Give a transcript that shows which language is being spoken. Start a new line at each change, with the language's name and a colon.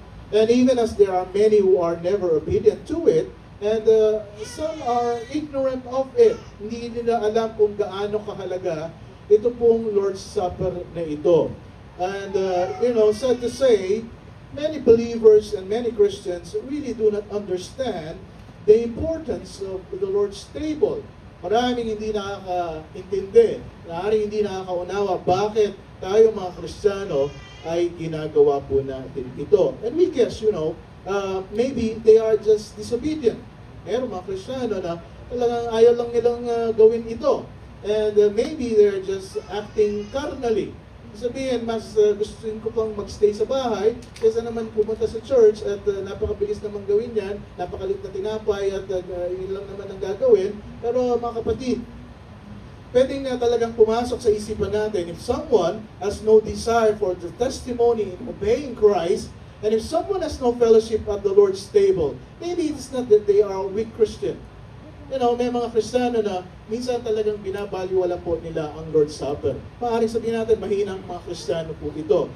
English: And even as there are many who are never obedient to it, and some are ignorant of it.
Filipino: Hindi nila alam kung gaano kahalaga ito pong Lord's Supper na ito.
English: And, you know, sad to say, many believers and many Christians really do not understand the importance of the Lord's table.
Filipino: Maraming hindi nakakaintindi, maraming hindi nakakaunawa bakit tayo mga Kristiyano ay ginagawa po natin ito.
English: And we guess, you know, maybe they are just disobedient.
Filipino: Meron mga Kristiyano na talagang ayaw lang nilang gawin ito.
English: And maybe they're just acting carnally.
Filipino: Sabihin, mas gusto ko pang magstay sa bahay kaysa naman pumunta sa church at napakabilis naman gawin yan, napakalit na tinapay at yun lang naman ang gagawin. Pero mga kapatid, pwedeng talagang pumasok sa isipan natin,
English: if someone has no desire for the testimony in obeying Christ, and if someone has no fellowship at the Lord's table, maybe it's not that they are a weak Christian.
Filipino: You know, may mga Kristiyano na minsan talagang binabaliwala po nila ang Lord's Supper. Maaaring sabihin natin, mahinang mga Kristiyano po ito.